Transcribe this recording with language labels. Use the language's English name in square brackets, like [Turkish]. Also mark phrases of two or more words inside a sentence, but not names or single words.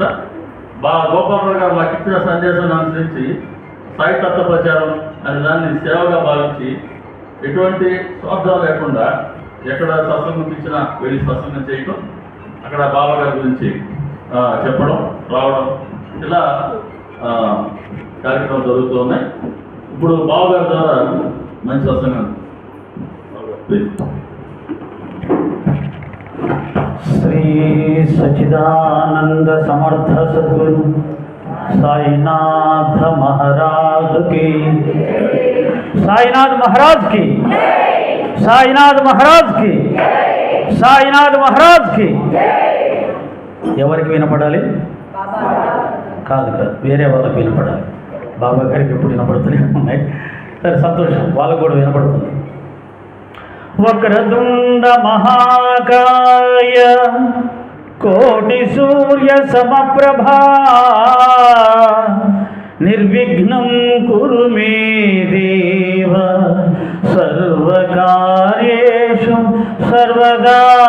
[Telugu] గోపాలరావు గారు మాకు ఇచ్చిన సందేశాన్ని అనుసరించి సాయి తత్వ ప్రచారం అనే దాన్ని సేవగా భావించి ఎటువంటి స్వార్థం లేకుండా ఎక్కడ సత్సంగం ఇచ్చినా వెళ్ళి సత్సంగం చేయటం, అక్కడ బాబా గారి గురించి చెప్పడం రావడం, ఇలా కార్యక్రమాలు జరుగుతూ ఉన్నాయి. ఇప్పుడు బాబా గారి ద్వారా మంచి సత్సంగం. [Hindi] శ్రీ సచిదానంద సమర్థ సద్గురు साईनाथ महाराज की, साईनाथ महाराज की, साईनाथ महाराज की, साईनाथ महाराज की. [Telugu] ఎవరికి వినపడాలి? కాదు కాదు, వేరే వాళ్ళకి వినపడాలి. బాబా గారికి ఎప్పుడు వినపడుతూనే ఉన్నాయి. సరే, సంతోషం, వాళ్ళకు కూడా వినపడుతుంది. [Sanskrit] వక్రతుండ మహాకాయ కోటి సూర్య సమప్రభా నిర్విఘ్నం కురు మే దేవ సర్వకార్యేషు సర్వదా.